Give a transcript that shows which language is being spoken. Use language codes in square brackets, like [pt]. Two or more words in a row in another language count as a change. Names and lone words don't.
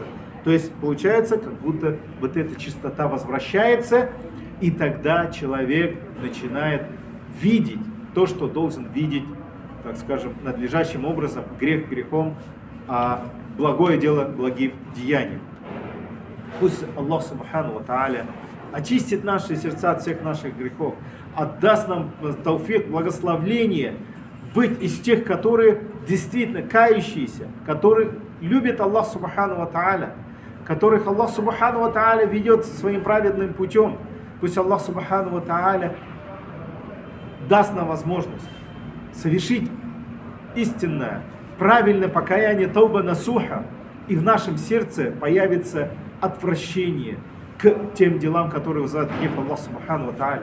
[ru] То есть получается, как будто вот эта чистота возвращается, и тогда человек начинает видеть то, что должен видеть, так скажем, надлежащим образом, грех грехом, а благое дело благим деянием. Пусть [ar] الله سبحانه وتعالى [ru] очистит наши сердца от всех наших грехов, отдаст нам тауфик, благословление, быть из тех, которые действительно кающиеся, которые любят [ar] الله سبحانه وتعالى, [ru] которых [ar] الله سبحانه وتعالى [ru] ведет своим праведным путем. Пусть [ar] الله سبحانه وتعالى [ru] даст нам возможность совершить истинное, правильное покаяние [ar] توبة نصوحا, [ru] и в нашем сердце появится отвращение к тем делам, которые вызывают гнев [ar] الله سبحانه وتعالى.